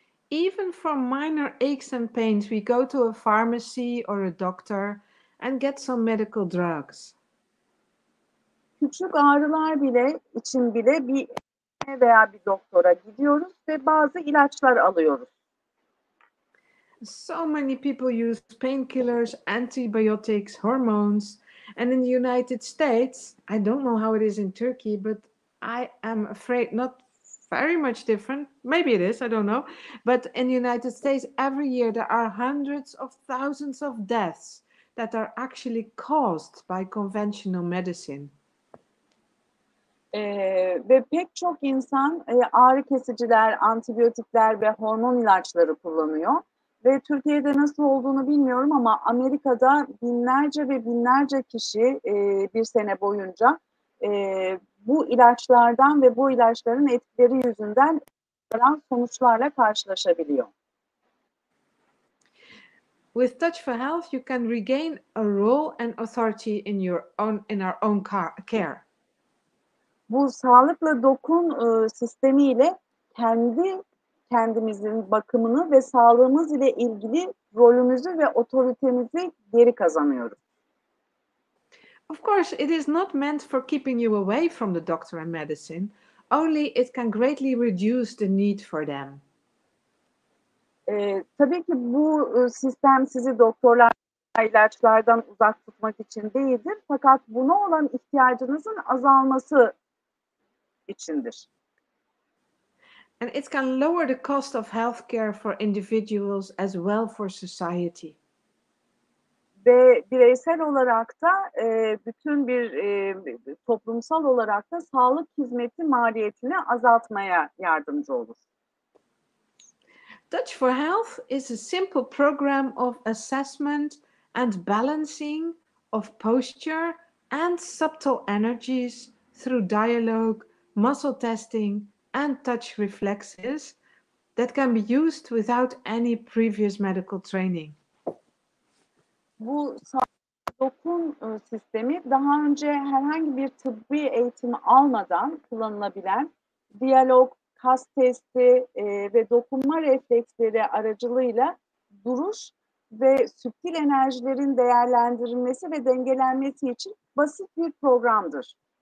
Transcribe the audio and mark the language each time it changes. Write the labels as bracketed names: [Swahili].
[English] Even for minor aches and pains, we go to a pharmacy or a doctor and get some medical drugs. [Turkish] Küçük ağrılar için bile bir veya bir doktora gidiyoruz ve bazı ilaçlar alıyoruz. [English] So many people use painkillers, antibiotics, hormones, and in the United States, I don't know how it is in Turkey, but I am afraid not very much different. Maybe it is, I don't know. But in the United States, every year there are hundreds of thousands of deaths that are actually caused by conventional medicine. [Turkish] Ve pek çok insan ağrı kesiciler, antibiyotikler ve hormon ilaçları kullanıyor. Ve Türkiye'de nasıl olduğunu bilmiyorum ama Amerika'da binlerce ve binlerce kişi bir sene boyunca bu ilaçlardan ve bu ilaçların etkileri yüzünden sonuçlarla karşılaşabiliyor. [English] With Touch for Health, you can regain a role and authority in our own care. [Turkish] Bu sağlıkla dokun sistemiyle kendimizin bakımını ve sağlığımız ile ilgili rolümüzü ve otoritemizi geri kazanıyoruz. [English] Of course, it is not meant for keeping you away from the doctor and medicine, only it can greatly reduce the need for them. [Turkish] Tabii ki bu sistem sizi doktorlar ilaçlardan uzak tutmak için değildir. Fakat buna olan ihtiyacınızın azalması içindir. [English] And it can lower the cost of healthcare for individuals as well for society. [Turkish] Ve bireysel olarak da bütün bir toplumsal olarak da sağlık hizmeti maliyetini azaltmaya yardımcı olur. [English] Touch for Health is a simple program of assessment and balancing of posture and subtle energies through dialogue, muscle testing, and touch reflexes that can be used without any previous medical training. [Turkish] Bu dokun sistemi daha önce herhangi bir tıbbi eğitimi almadan kullanılabilen diyalog, kas testi ve dokunma refleksleri aracılığıyla duruş ve süptil enerjilerin değerlendirilmesi ve dengelenmesi için basit bir programdır.